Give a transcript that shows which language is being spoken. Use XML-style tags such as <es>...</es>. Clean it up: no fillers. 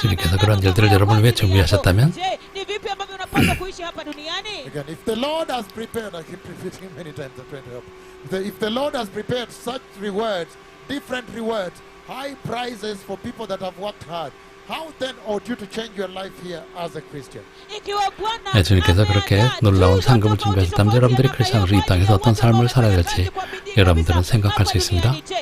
<ko>주님께서 그런 일들을 여러분을 위해 준비하셨다면,</ko> <sw>je, ni vipi ambavyo unapaswa kuishi hapa duniani?</sw> <en>again, if the Lord has prepared, I keep repeating many times, I'm trying to help. If the Lord has prepared such rewards, different rewards, high prizes for people that have worked hard, how then ought you to change your life here as a Christian?</en> <ko>주님께서 그렇게 놀라운 상급을 준비하셨다면 여러분들이 크리스천으로 이 땅에서 어떤 삶을 살아야 될지 여러분들은 생각할 수 있습니다.</ko>